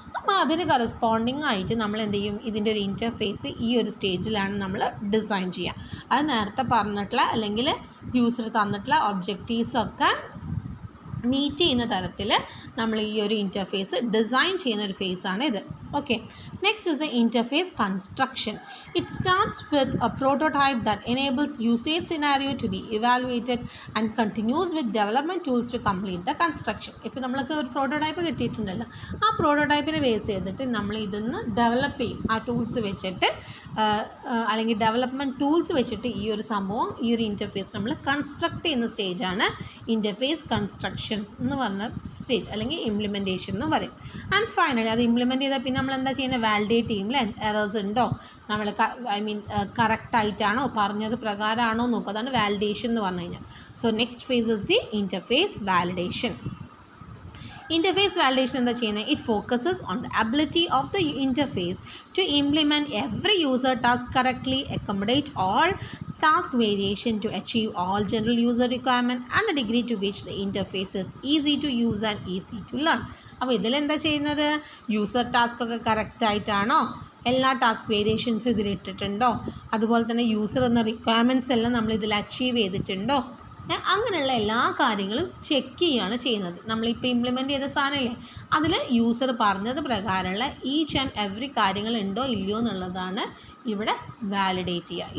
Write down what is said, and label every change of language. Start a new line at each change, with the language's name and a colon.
Malayalam: അപ്പോൾ അതിന് കറസ്പോണ്ടിങ് ആയിട്ട് നമ്മൾ എന്ത് ചെയ്യും, ഇതിൻ്റെ ഒരു ഇൻ്റർഫേസ് ഈ ഒരു സ്റ്റേജിലാണ് നമ്മൾ ഡിസൈൻ ചെയ്യുക. അത് നേരത്തെ പറഞ്ഞിട്ടുള്ള അല്ലെങ്കിൽ യൂസർ തന്നിട്ടുള്ള ഒബ്ജക്റ്റീവ്സൊക്കെ മീറ്റ് ചെയ്യുന്ന തരത്തിൽ നമ്മൾ ഈ ഒരു ഇൻ്റർഫേസ് ഡിസൈൻ ചെയ്യുന്ന ഒരു ഫേസാണ് ഇത്.
English: Okay, next is the interface construction. It starts with a prototype that enables usage scenario to be evaluated and continues with development tools to complete the construction.
Malayalam: ഇപ്പോൾ നമ്മൾക്ക് ഒരു പ്രോട്ടോടൈപ്പ് കിട്ടിയിട്ടുണ്ടല്ലോ, ആ പ്രോട്ടോടൈപ്പിനെ ബേസ് ചെയ്തിട്ട് നമ്മൾ ഇതൊന്ന് ഡെവലപ്പ് ചെയ്യും. ആ ടൂൾസ് വെച്ചിട്ട് അല്ലെങ്കിൽ ഡെവലപ്മെൻറ്റ് ടൂൾസ് വെച്ചിട്ട് ഈ ഒരു സംഭവം, ഈ ഒരു ഇൻ്റർഫേസ് നമ്മൾ കൺസ്ട്രക്ട് ചെയ്യുന്ന സ്റ്റേജാണ് ഇൻ്റർഫേസ് കൺസ്ട്രക്ഷൻ എന്ന് പറഞ്ഞ സ്റ്റേജ്, അല്ലെങ്കിൽ ഇംപ്ലിമെൻറ്റേഷൻ എന്ന് പറയും.
English: and finally
Malayalam: അത് ഇംപ്ലിമെൻറ്റ് ചെയ്താൽ പിന്നെ നമ്മൾ എന്താ ചെയ്യുന്നത്, വാലിഡേറ്റ് ചെയ്യും അല്ലേ, എറേഴ്സ് ഉണ്ടോ, നമ്മൾ കറക്റ്റായിട്ടാണോ പറഞ്ഞത് പ്രകാരമാണോ നോക്കുക, അതാണ് വാലിഡേഷൻ എന്ന് പറഞ്ഞു കഴിഞ്ഞാൽ.
English: So next phase is the interface validation. Interface validation
Malayalam: എന്താ ചെയ്യുന്നത്,
English: It focuses on the ability of the interface to implement every user task correctly, accommodate all task variation to achieve all general user requirement and the degree to which the interface is easy to use and easy to learn.
Malayalam: അപ്പോൾ ഇതിലെന്താ ചെയ്യുന്നത്, user task ഒക്കെ കറക്റ്റായിട്ടാണോ, എല്ലാ task വേരിയേഷൻസും ഇതിലിട്ടിട്ടുണ്ടോ, അതുപോലെ തന്നെ user എന്ന requirements എല്ലാം നമ്മൾ ഇതിൽ അച്ചീവ് ചെയ്തിട്ടുണ്ടോ, അങ്ങനെയുള്ള എല്ലാ കാര്യങ്ങളും ചെക്ക് ചെയ്യുകയാണ് ചെയ്യുന്നത്. നമ്മളിപ്പോൾ ഇംപ്ലിമെൻറ്റ് ചെയ്ത സാധനമില്ലേ, അതിൽ യൂസർ പറഞ്ഞത് പ്രകാരമുള്ള
English: each and every
Malayalam: കാര്യങ്ങൾ ഉണ്ടോ ഇല്ലയോ എന്നുള്ളതാണ് ഇവിടെ വാലിഡേറ്റ് ചെയ്യുക.